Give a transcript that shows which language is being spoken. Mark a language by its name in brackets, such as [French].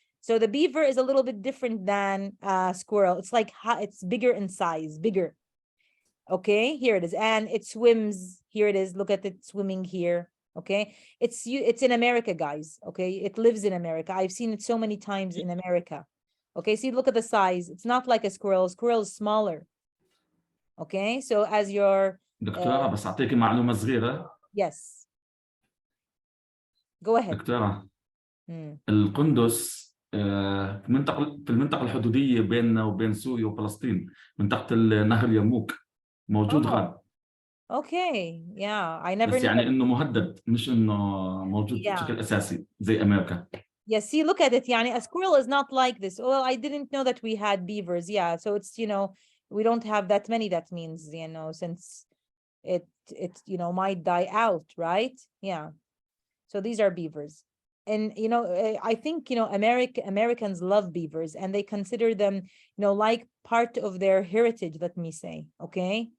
[English] So the beaver is a little bit different than a squirrel. It's like it's bigger in size, bigger. Okay, here it is, and it swims. Here it is. Look at it swimming here. Okay, it's in America, guys. Okay, it lives in America. I've seen it so many times in America. Okay, see, look at the size. It's not like a squirrel. Squirrel is smaller. Okay, so as your [Arabic] دكتورة بس أعطيك معلومة صغيرة. [English] yes, go ahead. [Arabic] دكتورة القندس في المنطقة الحدودية بيننا وبين سوريا وفلسطين، منطقة نهر اليرموك موجود غاد. [English] Okay, yeah, I never [Arabic] بس [English] knew [Arabic] يعني [English] that. [Arabic] إنه مهدد مش إنه موجود بشكل أساسي زي أمريكا. [English] Yeah, see, look at it. [Arabic] يعني [English] a squirrel is not like this. Well, I didn't know that we had beavers. Yeah, so it's, we don't have that many. That means, since it might die out, right? Yeah. So these are beavers. And, I think, Americans love beavers and they consider them, like part of their heritage, let me say, okay?